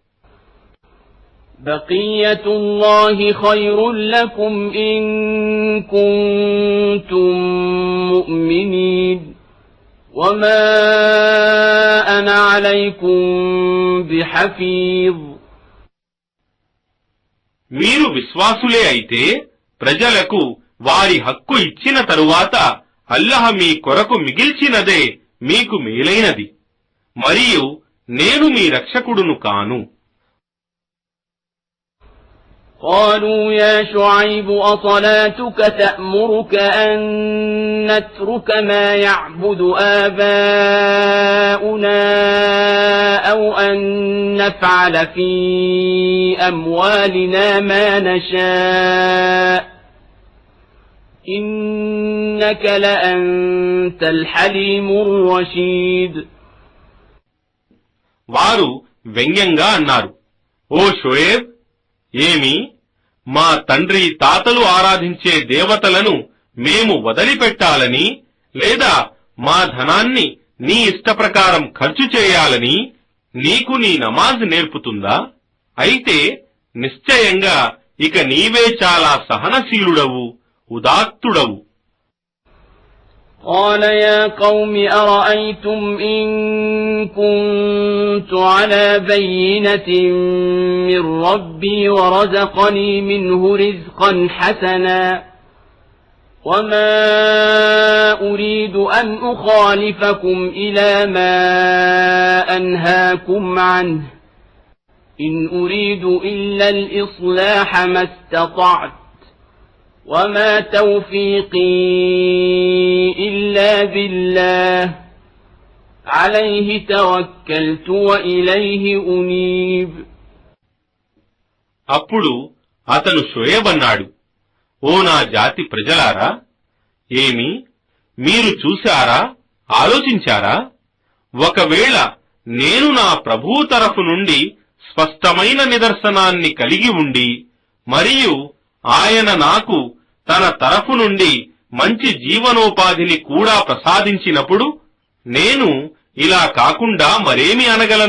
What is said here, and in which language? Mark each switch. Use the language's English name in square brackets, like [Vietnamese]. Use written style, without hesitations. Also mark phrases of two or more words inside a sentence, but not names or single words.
[Arabic] بقية الله خير لكم إن كنتم مؤمنين وما أنا عليكم بحفيظ. [Telugu] మీరు విశ్వాసులే అయితే ప్రజలకు వారి హక్కు ఇచ్చిన తరువాత అల్లహ మీ కొరకు మిగిల్చినదే మీకు మేలైనది. మరియు నేను మీ రక్షకుడును కాను. [Arabic] قالوا يا شعيب أصلاتك تأمرك أن نترك ما يعبد آباؤنا أو أن نفعل في أموالنا ما نشاء إنك لأنت الحليم الرشيد. [Telugu] వారు వ్యంగ్యంగా అన్నారు, ఓ షోయేబ్, ఏమి మా తండ్రి తాతలు ఆరాధించే దేవతలను మేము వదిలిపెట్టాలని, లేదా మా ధనాన్ని నీ ఇష్టప్రకారం ఖర్చు చేయాలని నీకు నీ నమాజ్ నేర్పుతుందా? అయితే నిశ్చయంగా ఇక నీవే చాలా సహనశీలుడవు, ఉదాత్తుడవు. [Arabic] قال يا قوم أرأيتم إن كنت على بينة من ربي ورزقني منه رزقا حسنا وما أريد أن أخالفكم إلى ما أنهاكم عنه إن أريد إلا الإصلاح ما استطعت وما توفيقي إلا بالله عليه توكلت وإليه أنيب. [Telugu] అప్పుడు అతను షోయేబ్ అన్నాడు, ఓ నా జాతి ప్రజలారా, ఏమి మీరు చూశారా, ఆలోచించారా? ఒకవేళ నేను నా ప్రభువు తరఫు నుండి స్పష్టమైన నిదర్శనాన్ని కలిగి ఉండి, మరియు ఆయన నాకు తన తరఫు నుండి మంచి జీవనోపాధిని కూడా ప్రసాదించినప్పుడు నేను ఇలా కాకుండా మరేమి అనగలను?